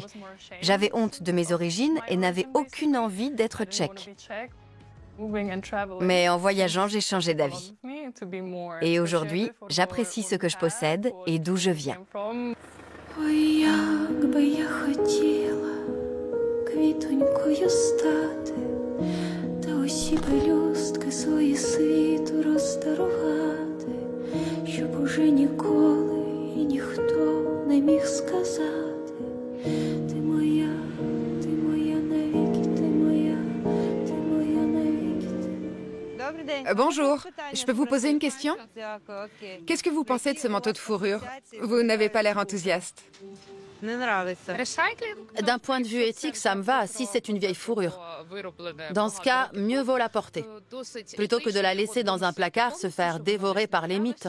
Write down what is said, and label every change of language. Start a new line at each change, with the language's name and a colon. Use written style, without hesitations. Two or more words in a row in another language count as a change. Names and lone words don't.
French: J'avais honte de mes origines et n'avais aucune envie d'être tchèque. Mais en voyageant, j'ai changé d'avis. Et aujourd'hui, j'apprécie ce que je possède et d'où je viens.
Ukrainian: квітонькою стати, та усі пелюстки свої світу роздарувати, щоб уже ніколи і ніхто не міг сказати: ти моя навіки, ти моя навіки.
French: Bonjour, je peux vous poser une question? Qu'est-ce que vous pensez de ce manteau de fourrure? Vous n'avez pas l'air enthousiaste. D'un point de vue éthique, ça me va si c'est une vieille fourrure. Dans ce cas, mieux vaut la porter, plutôt que de la laisser dans un placard se faire dévorer par les mites.